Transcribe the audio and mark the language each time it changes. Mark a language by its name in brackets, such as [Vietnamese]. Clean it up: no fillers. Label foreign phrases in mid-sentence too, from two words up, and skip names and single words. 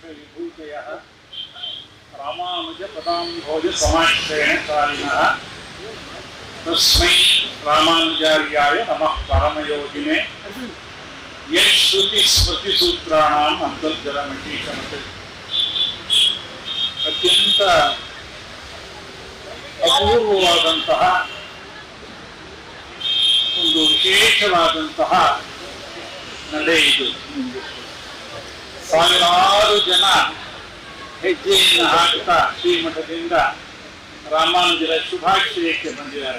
[Sanskrit] विभूतयः रामानुज पदाम्भोज समाश्रयणकारिणः तस्मै रामानुजार्याय नमः परमयोगिने यश्रुति स्मृति सूत्राणाम् ಅಂತರ್ಜಲಮಟೀಕಮತೆ [Kannada] ಅತ್ಯಂತ ಅಪೂರ್ವವಾದಂತಹ ಒಂದು ವಿಶೇಷವಾದಂತಹ ನಡೆ ಇದು. ಸಾವಿರಾರು ಜನ ಹೆಜ್ಜೆಯನ್ನು ಹಾಕುತ್ತಾ ಶ್ರೀಮಠದಿಂದ ರಾಮಾನುಜರ ಶುಭಾಶ್ರಯಕ್ಕೆ ಬಂದಿದ್ದಾರೆ.